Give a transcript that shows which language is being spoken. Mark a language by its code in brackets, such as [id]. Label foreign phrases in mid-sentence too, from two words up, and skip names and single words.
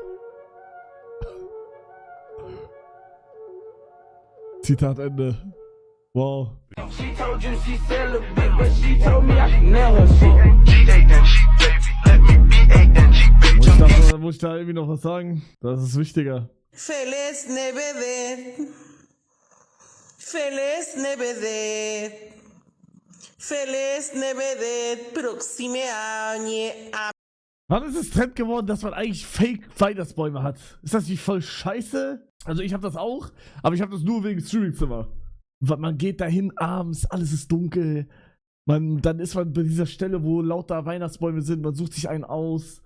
[de] Zitat Ende. Wow. Muss ich da irgendwie noch was sagen? Das ist wichtiger. [es] Feliz Navidad. Feliz Navidad. Feliz Navidad. Proxime año. [de] Wann ist es Trend geworden, dass man eigentlich Fake-Weihnachtsbäume hat? Ist das nicht voll scheiße? Also ich habe das auch, aber ich habe das nur wegen Streamingzimmer. Man geht dahin abends, alles ist dunkel. Dann ist man bei dieser Stelle, wo lauter Weihnachtsbäume sind, man sucht sich einen aus.